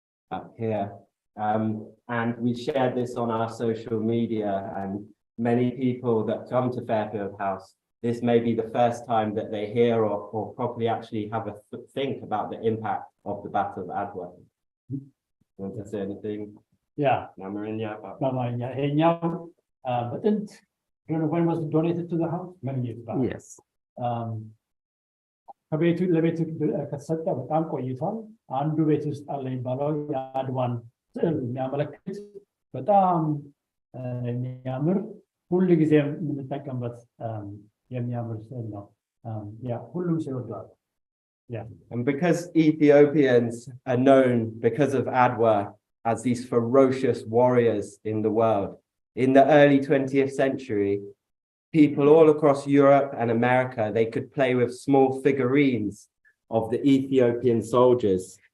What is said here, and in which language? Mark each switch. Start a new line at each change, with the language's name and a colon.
English: Up here. And we shared this on our social media, and many people that come to Fairfield House, this may be the first time that they hear or properly actually have a think about the impact of the Battle of Adwa. You want to say anything? Yeah. Namarinya? But then, I don't know when was it donated to the house? Many years back. Yes.
Amharic: ከቤቱ ለቤቱ ከተሰጠ በጣም ቆይቷል። አንዱ ቤት ውስጥ አለ የሚባለው የአድዋን ስዕል የሚያመለክት በጣም የሚያምር ሁሉ ጊዜ የምንጠቀምበት የሚያምር ስዕል ነው። ያ ሁሉም ሰው ይወደዋል። Yeah.
English: And because Ethiopians are known because of Adwa as these ferocious warriors in the world, in the early 20th century, people all across Europe and America, they could play with small figurines of the Ethiopian soldiers.